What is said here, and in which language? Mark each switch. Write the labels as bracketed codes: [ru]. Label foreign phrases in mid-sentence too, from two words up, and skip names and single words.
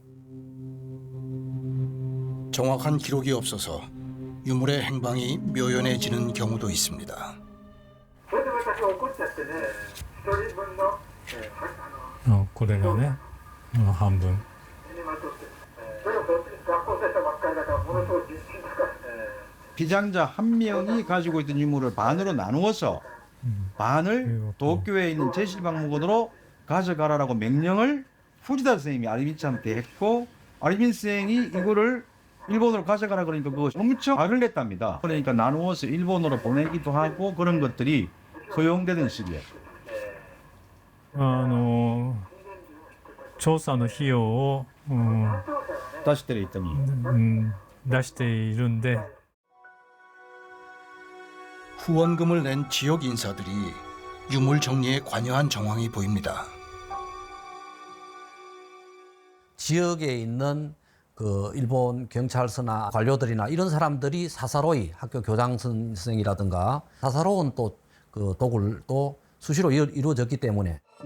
[ko] 정확한 기록이 없어서 유물의 행방이 묘연해지는 경우도 있습니다. [ja] これがね、半分。 [ko] 비장자 한 명이 가지고 있던 유물을 반으로 나누어서 반을 도쿄에 있는 제실박물관으로 가져가라라고 명령을 후지다 선생님이 아리미츠한테 했고, 아리미츠 선생이 이거를 일본으로 가져가라 그러니까 그거 엄청 화를 냈답니다. 그러니까 나누어서 일본으로 보내기도 하고 그런 것들이 허용되는 시기에. [ja] 調査の費用を出しているんで [ko] 후원금을 낸 지역 인사들이 유물 정리에 관여한 정황이 보입니다. 지역에 있는 그 일본 경찰서나 관료들이나 이런 사람들이 사사로이 학교 교장 선생이라든가 사사로운 또 그 도굴도 수시로 이루어졌기 때문에